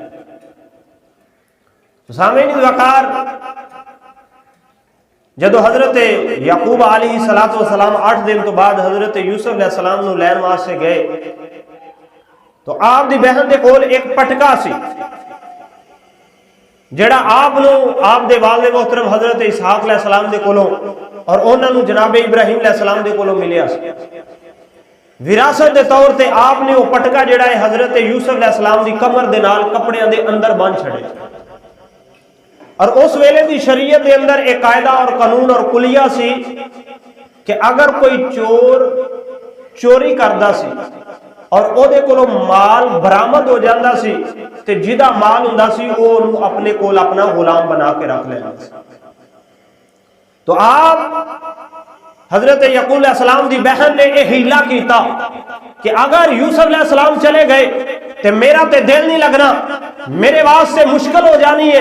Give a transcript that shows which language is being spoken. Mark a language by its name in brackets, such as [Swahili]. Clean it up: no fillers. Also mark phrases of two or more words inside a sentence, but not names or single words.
[Punjabi] تو سامعین وقار جدو حضرت یعقوب علیہ السلام 8 دن تو بعد حضرت یوسف علیہ السلام نو لین واسطے گئے تو آپ دی بہن دے کول ایک پٹکا سی جڑا آپ دے والد محترم حضرت اسحاق علیہ السلام دے کولوں اور انہوں جناب ابراہیم علیہ السلام دے کولوں ملیا سی۔ وراثت دے طور تے آپ نے وہ پٹکا جڑا ہے حضرت یوسف علیہ السلام دی کمر دے نال کپڑیاں دے اندر بن چھڑے، اور اس ویلے دی شریعت دے اندر ایک قاعدہ اور قانون اور کلیہ سی کہ اگر کوئی چور چوری کردا سی اور او دے کولوں مال برآمد ہو جاندا سی تے جدا مال ہوندا سی او اپنے کول اپنا غلام بنا کے رکھ لینا سی۔ تو آپ حضرت یعقوب علیہ السلام دی بہن نے یہ ہیلا کیتا کہ اگر یوسف علیہ السلام چلے گئے تے میرا تے دل نہیں لگنا، میرے واسطے مشکل ہو جانی ہے۔